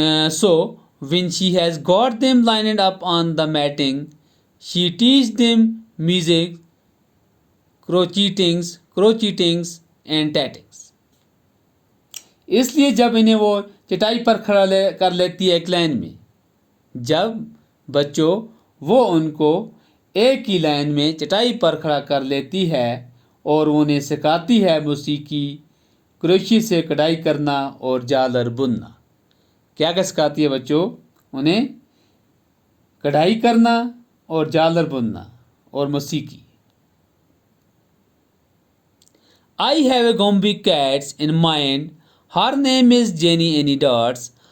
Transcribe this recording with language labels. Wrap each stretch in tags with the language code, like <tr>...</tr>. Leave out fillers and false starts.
<en>So, when she has got them lined up on the matting, she teaches them music, crochetings, and tactics.</en> <hi>इसलिए जब इन्हें वो चटाई पर खड़ा कर लेती है एक लाइन में, जब बच्चों वो उनको एक ही लाइन में चटाई पर खड़ा कर लेती है और उन्हें सिखाती है मौसीकी, क्रोशे से कढ़ाई करना और झालर बुनना। क्या क्या सिखाती है बच्चों? उन्हें कढ़ाई करना और झालर बुनना और मौसीकी।</hi> <en>I have a Gombe cat in mind. Her name is Jenny Any Dots.</en>